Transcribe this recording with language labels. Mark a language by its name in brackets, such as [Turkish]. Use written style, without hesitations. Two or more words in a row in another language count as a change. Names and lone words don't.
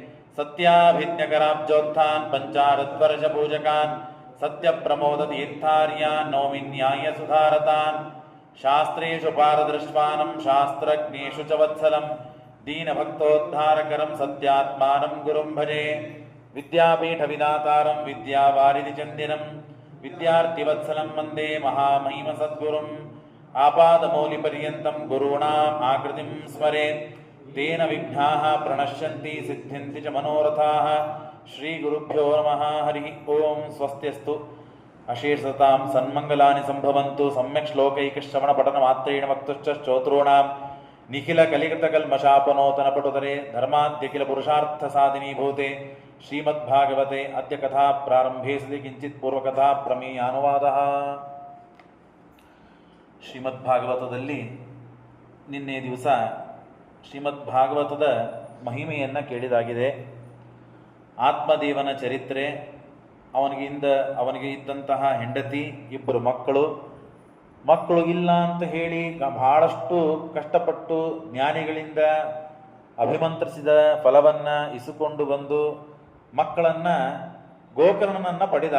[Sanskrit] ಸತ್ಯಾಭಿಜ್ಞಕರಾಬ್ಜೋತ್ಥಾನ್ ಪಂಚಾರದ್ವರ್ಷ ಪೂಜಕಾನ್ ಸತ್ಯ ಪ್ರಮೋದ ತೀರ್ಥಾರ್ಯಾನ್ ನೌಮಿನ್ಯಾಯ ಸುಧಾರತಾನ್ ಶಾಸ್ತ್ರೇಷು ಪಾರದೃಶ್ವಾನಂ ಶಾಸ್ತ್ರಜ್ಞೇಷು ಚ ವತ್ಸಲಂ ದೀನಭಕ್ತೋದ್ಧಾರಕರಂ ಸತ್ಯಾತ್ಮಾನಂ ಗುರುಂ ಭಜೆ. ವಿದ್ಯಾಪೀಠ ವಿಧಾತಾರಂ ವಿದ್ಯಾವಾರಿಧಿ ಚಂದಿರಂ ವಿದ್ಯಾರ್ಥಿವತ್ಸಲಂ ವಂದೇ ಮಹಾಮಹಿಮ ಸದ್ಗುರುಂ. ಆಪಾದಮೌಲಿಪರ್ಯಂತಂ ಗುರುಣಾಂ ಆಕೃತಿಂ ಸ್ಮರೇತ್ ತೇನ ವಿಘ್ನಾಃ ಪ್ರಣಶ್ಯಂತಿ ಸಿದ್ಧ್ಯಂತಿ ಚ ಮನೋರಥಾಃ. ಶ್ರೀ ಗುರುಭ್ಯೋ ನಮಃ. ಹರಿ ಓಂ. ಸ್ವಸ್ತ್ಯಸ್ತು ಅಶೀರ್ಷತಾಂ ಸನ್ಮಂಗಲಾನಿ ಸಂಭವಂತು. ಸಮ್ಯಕ್ ಶ್ಲೋಕೈಕಶ್ರವಣ ಪಠನ ಮಾತ್ರೇಣ ವಕ್ತುಶ್ಚ ಶ್ರೋತॄಣಾಂ ನಿಖಿಲ ಕಲಿಕೃತ ಕಲ್ಮಷಾಪನೋತನ ಪಟುತರೆ ಧರ್ಮಾದ್ಯಖಿಲ ಪುರುಷಾರ್ಥ ಸಾಧಿನೀಭೂತೆ ಶ್ರೀಮದ್ಭಾಗವತೆ ಅದ್ಯ ಕಥಾ ಪ್ರಾರಂಭೆ ಸತಿ ಕಿಂಚಿತ್ ಪೂರ್ವಕಥಾ ಪ್ರಮೇಯಾನುವಾದಃ. [Kannada] ಶ್ರೀಮದ್ಭಾಗವತದಲ್ಲಿ ನಿನ್ನೆ ದಿವಸ ಶ್ರೀಮದ್ಭಾಗವತದ ಮಹಿಮೆಯನ್ನು ಕೇಳಿದಾಗಿದೆ. ಆತ್ಮದೇವನ ಚರಿತ್ರೆ, ಅವನಿಗೆ ಇದ್ದಂತಹ ಹೆಂಡತಿ, ಇಬ್ಬರು ಮಕ್ಕಳು ಇಲ್ಲ ಅಂತ ಹೇಳಿ ಬಹಳಷ್ಟು ಕಷ್ಟಪಟ್ಟು ಜ್ಞಾನಿಗಳಿಂದ ಅಭಿಮಂತ್ರಿಸಿದ ಫಲವನ್ನು ಇಸುಕೊಂಡು ಬಂದು ಮಕ್ಕಳನ್ನು ಗೋಕರ್ಣನನ್ನು ಪಡೆದ.